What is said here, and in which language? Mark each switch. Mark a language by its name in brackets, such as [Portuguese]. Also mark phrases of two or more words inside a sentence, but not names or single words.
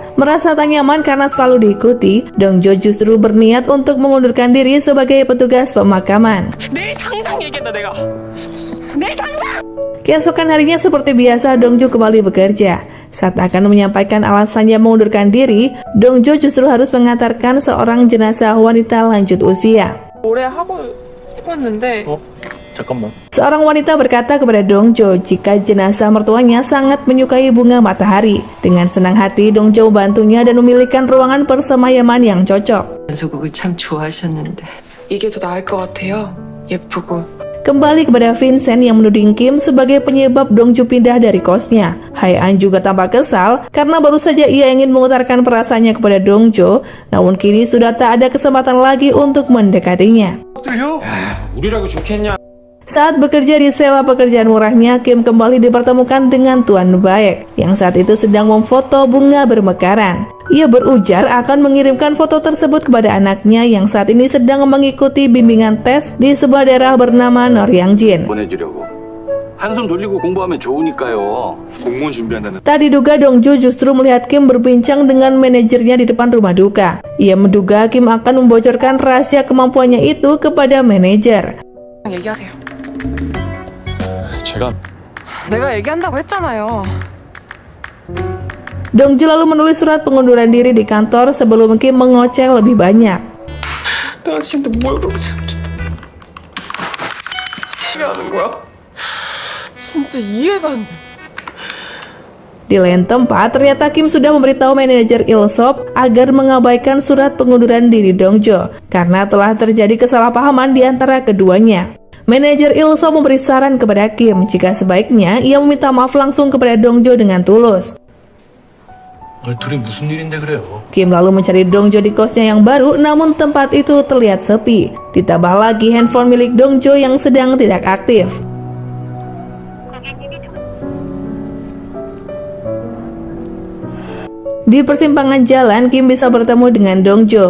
[Indonesian] Merasa tak nyaman karena selalu diikuti, Dongjo justru berniat untuk mengundurkan diri sebagai petugas pemakaman. Keesokan harinya seperti biasa, Dongjo kembali bekerja. Saat akan menyampaikan alasannya mengundurkan diri, Dongjo justru harus mengantarkan seorang jenazah wanita lanjut usia. [Korean] 오래 하고 싶었는데 잠깐만. [Indonesian] Seorang wanita berkata kepada Dongjo jika jenazah mertuanya sangat menyukai bunga matahari. Dengan senang hati, Dongjo membantunya dan memilihkan ruangan persemayaman yang cocok. [Korean] 연소국을 참 좋아하셨는데 이게 더 나을 것 같아요. 예쁘고. [Indonesian] Kembali kepada Vincent yang menuding Kim sebagai penyebab Dongjo pindah dari kosnya. Hae-an juga tampak kesal karena baru saja ia ingin mengutarakan perasaannya kepada Dongjo, namun kini sudah tak ada kesempatan lagi untuk mendekatinya. [Korean] 우리라고 좋겠냐? [Indonesian] Saat bekerja di sewa pekerjaan murahnya, Kim kembali dipertemukan dengan Tuan Baek yang saat itu sedang memfoto bunga bermekaran. Ia berujar akan mengirimkan foto tersebut kepada anaknya yang saat ini sedang mengikuti bimbingan tes di sebuah daerah bernama Noryangjin. [Korean] 보내주려고. 한숨 돌리고 공부하면 좋으니까요. 공무원 준비한다는. [Indonesian] Tak diduga Dongjo justru melihat Kim berbincang dengan manajernya di depan rumah duka. Ia menduga Kim akan membocorkan rahasia kemampuannya itu kepada manajer. [Korean] 얘기하세요. 제가 내가 얘기한다고 했잖아요. [Indonesian] Dongjo lalu menulis surat pengunduran diri di kantor sebelum Kim mengoceh lebih banyak. [Korean] 내가 지금 뭘 그렇게 잘못했다. 하는 거야? 진짜 이해가 안 돼. [Indonesian] Di lain tempat, ternyata Kim sudah memberitahu manajer Ilsop agar mengabaikan surat pengunduran diri Dongjo karena telah terjadi kesalahpahaman di antara keduanya. Manajer Ilsop memberi saran kepada Kim jika sebaiknya ia meminta maaf langsung kepada Dongjo dengan tulus. [Korean] 둘이 무슨 일인데 그래요? [Indonesian] Kim lalu mencari Dongjo di kosnya yang baru, namun tempat itu terlihat sepi. Ditambah lagi handphone milik Dongjo yang sedang tidak aktif. Di persimpangan jalan, Kim bisa bertemu dengan Dongjo.